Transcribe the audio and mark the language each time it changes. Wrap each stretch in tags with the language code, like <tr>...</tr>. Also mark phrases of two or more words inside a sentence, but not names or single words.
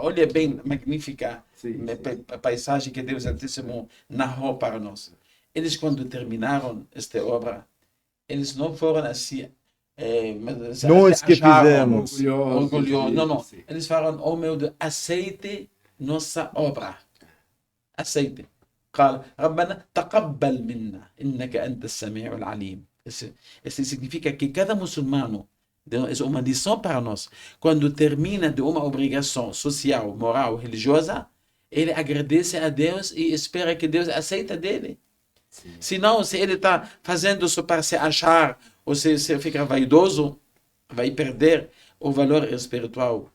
<pt>Olha bem, magnífica a paisagem que Deus Altíssimo narrou para nós. Eles, quando terminaram esta obra, eles não foram assim. Nós que fizemos. Orgulhosos. Não. Eles falaram: oh meu Deus, aceite nossa obra. Aceite.</pt> <ar>قال ربنا تقبل منا إنك أنت السميع العليم.</ar> <pt>Isso significa que cada muçulmano, é uma lição para nós, quando termina de uma obrigação social, moral, religiosa, ele agradece a Deus e espera que Deus aceita dele. Senão, se ele está fazendo isso para se achar, ou se fica vaidoso, vai perder o valor espiritual.</pt>